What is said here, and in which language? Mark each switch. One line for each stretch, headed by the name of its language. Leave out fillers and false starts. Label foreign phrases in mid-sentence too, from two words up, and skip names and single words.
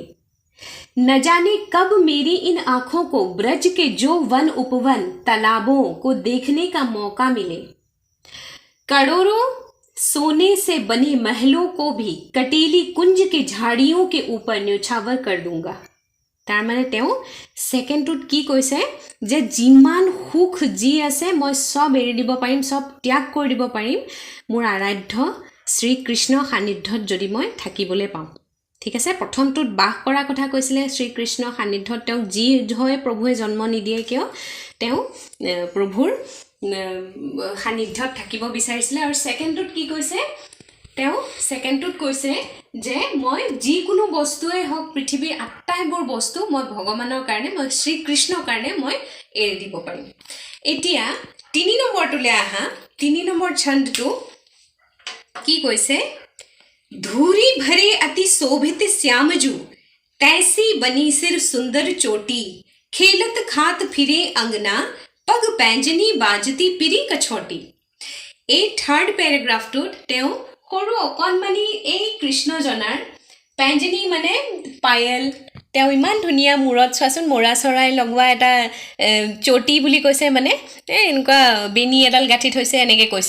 Hindi: न जाने कब मेरी इन आंखों को ब्रज के जो वन उपवन तालाबों को देखने का मौका मिले। करोड़ों सोने से बने महलों को भी कटीली कुंज के झाड़ियों के ऊपर न्योछावर कर दूंगा।
Assamese: তাৰ মানে তেওঁ সেকেন্ডটোত কি কৈছে যে যিমান সুখ যি আছে মই সব এৰি দিব পাৰিম, সব ত্যাগ কৰি দিব পাৰিম মোৰ আৰাধ্য শ্ৰী কৃষ্ণ সান্নিধ্যত যদি মই থাকিবলৈ পাওঁ। ঠিক আছে, প্ৰথমটোত বাস কৰা কথা কৈছিলে শ্ৰী কৃষ্ণ সান্নিধ্যত, তেওঁক যি হয় প্ৰভুৱে জন্ম নিদিয়ে কিয় তেওঁ প্ৰভুৰ সান্নিধ্যত থাকিব বিচাৰিছিলে। আৰু সেকেন্ডটোত কি কৈছে, তেওঁ সেকেন্ডটোত কৈছে যে মই যিকোনো বস্তুৱে হওক পৃথিৱীৰ আটাইবোৰ বস্তু মই ভগৱানৰ কাৰণে, মই শ্ৰীকৃষ্ণৰ কাৰণে মই এৰি দিব পাৰিম। এতিয়া 3 নম্বৰটোলৈ আহা। 3 নম্বৰ ছন্দটো কি কৈছে,
Braj: धूरी भरे अति शोभित श्यामजू तैसी बनी सिर सुंदर चोटी खेलत खात फिरे अंगना पग पैंजनी बाजती पिरी कछोटी।
Assamese: এই থাৰ্ড পেৰাগ্ৰাফটোত তেওঁ সৰু অকণমানি এই কৃষ্ণজনাৰ পেঞ্জনী মানে পায়েল, তেওঁ ইমান ধুনীয়া মূৰত চোৱাচোন মৰা চৰাই লগোৱা এটা চটি বুলি কৈছে, মানে এনেকুৱা বেনি এডাল গাঁঠি থৈছে এনেকৈ কৈছে।